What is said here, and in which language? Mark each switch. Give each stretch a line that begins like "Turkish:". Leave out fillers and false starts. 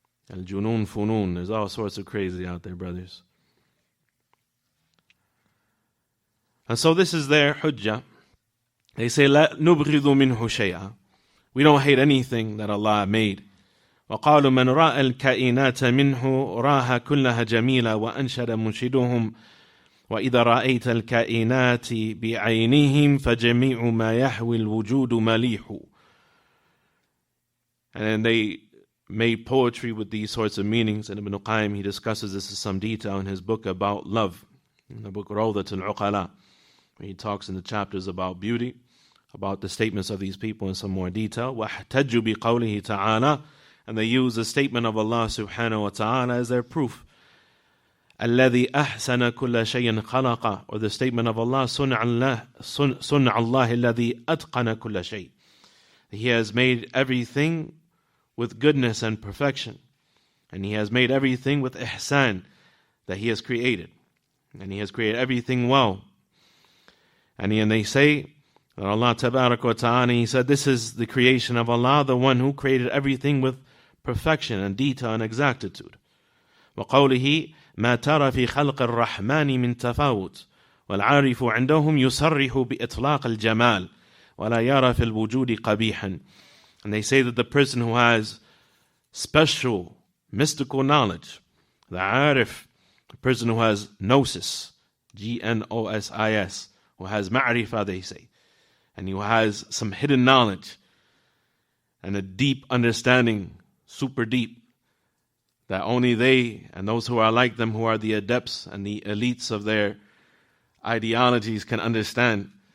Arabic: Al-junun funun.
English: There's all sorts of crazy out there, brothers. And so this is their hujjah. They say,
Arabic: La nubghidu minhu shay'a.
English: We don't hate anything that Allah made.
Arabic: وقالوا من رأى الكائنات منه راها كلها جميلة وأنشد منشدهم وإذا رأيت الكائنات بعينهم فجميع ما يحوي الوجود مليح.
English: And then they made poetry with these sorts of meanings. And Ibn Qayyim, he discusses this in some detail in his book about love, in the book Rawdatul Uqala, where he talks in the chapters about beauty, about the statements of these people in some more detail.
Arabic: وَاحْتَجُّوا بِقَوْلِهِ تَعَالَى.
English: And they use the statement of Allah subhanahu wa ta'ala as their proof.
Arabic: الَّذِي أَحْسَنَ كُلَّ شَيْءٍ خَلَقَ.
English: Or the statement of Allah,
Arabic: صُنْعَ اللَّهِ الَّذِي أَتْقَنَ كُلَّ شَيْءٍ.
English: He has made everything with goodness and perfection. And He has made everything with ihsan that He has created. And He has created everything well. And they say that Allah tabarak wa ta'ala, He said, this is the creation of Allah, the one who created everything with perfection and detail and exactitude.
Arabic: وقوله ما ترى في خلق الرحمن من تفاوت والعارف عندهم يصرح بإطلاق الجمال ولا يرى في الوجود قبيحا.
English: And they say that the person who has special mystical knowledge, the arif, the person who has gnosis, Gnosis, who has ma'rifah, they say, and who has some hidden knowledge and a deep understanding, super deep, that only they and those who are like them, who are the adepts and the elites of their ideologies, can understand.